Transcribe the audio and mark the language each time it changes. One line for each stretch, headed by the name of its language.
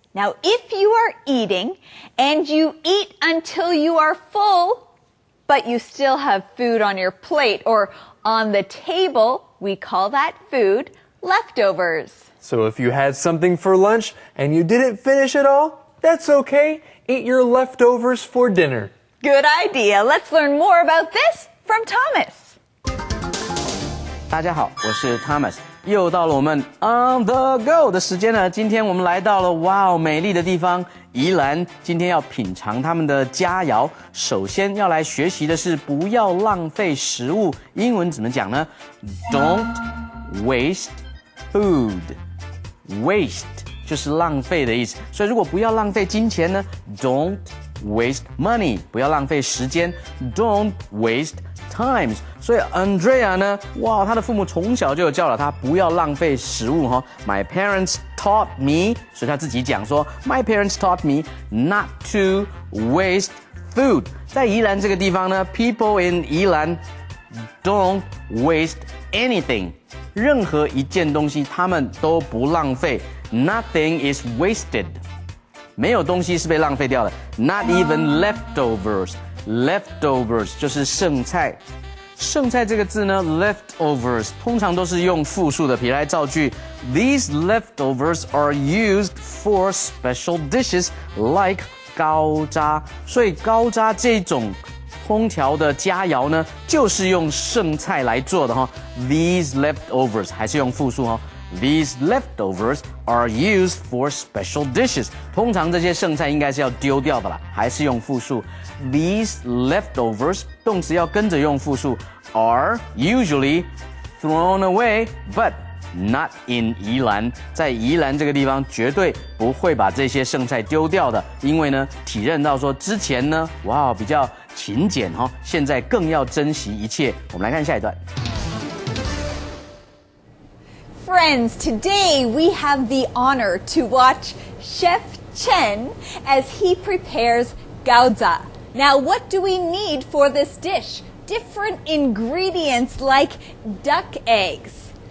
English: Now, if you are eating and you eat until you are full, but you still have food on your plate or on the table, we call that food leftovers. So if you had something for lunch and you didn't finish it all, that's okay. Eat your leftovers for dinner. Good idea. Let's learn more about this from Thomas.
Chinese: 大家好，我是 Thomas， 又到了我们 On the Go 的时间了。今天我们来到了哇哦美丽的地方宜兰，今天要品尝他们的佳肴。首先要来学习的是不要浪费食物，英文怎么讲呢 ？
English: Don't waste food.
Chinese: Waste 就是浪费的意思，所以如果不要浪费金钱呢 ，
English: Don't waste money，
Chinese: 不要浪费时间 ，
English: Don't waste times。
Chinese: 所以 Andrea 呢，哇，她的父母从小就有教导她不要浪费食物哈。
English: My parents taught me，
Chinese: 所以她自己讲说
English: ，My parents taught me not to waste food。
Chinese: 在宜兰这个地方呢
English: ，People in 宜兰 don't waste anything。
Chinese: 任何一件东西他们都不浪费 ，
English: Nothing is wasted。
Chinese: 没有东西是被浪费掉的 ，
English: Not even leftovers。
Chinese: Leftovers 就是剩菜。剩菜这个字呢
English: ，leftovers
Chinese: 通常都是用复数的，比如来造句
English: ，These leftovers are used for special dishes like 高渣。
Chinese: 所以高渣这种烹调的佳肴呢，就是用剩菜来做的哈。
English: These leftovers
Chinese: 还是用复数哦。
English: These leftovers are used for special dishes。
Chinese: 通常这些剩菜应该是要丢掉的啦，还是用复数。
English: These leftovers
Chinese: 动词要跟着用复数
English: are usually thrown away, but not in 宜兰。
Chinese: 在宜兰这个地方绝对不会把这些剩菜丢掉的，因为呢体认到说之前呢，哇比较勤俭哈，现在更要珍惜一切。我们来看下一段。
English: Friends, today we have the honor to watch Chef Chen as he prepares gyoza. Now, what do we need for this dish? Different ingredients like duck eggs.